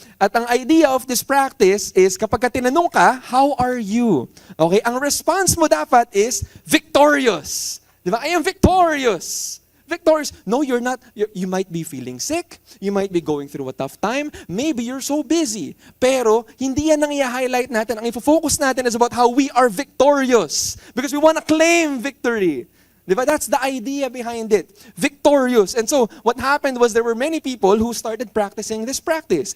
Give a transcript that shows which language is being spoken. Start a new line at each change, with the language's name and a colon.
English: At ang idea of this practice is
Filipino: kapag ka tinanong ka,
English: how are you? Okay? Ang response mo dapat is victorious.
Filipino: Di ba?
English: I am victorious. Victorious. No, you're not. You might be feeling sick. You might be going through a tough time. Maybe you're so busy.
Filipino: Pero hindi yan ang i-highlight natin. Ang i-focus natin
English: is about how we are victorious. Because we want to claim victory. Diba? That's the idea behind it. Victorious. And so what happened was there were many people who started practicing this practice.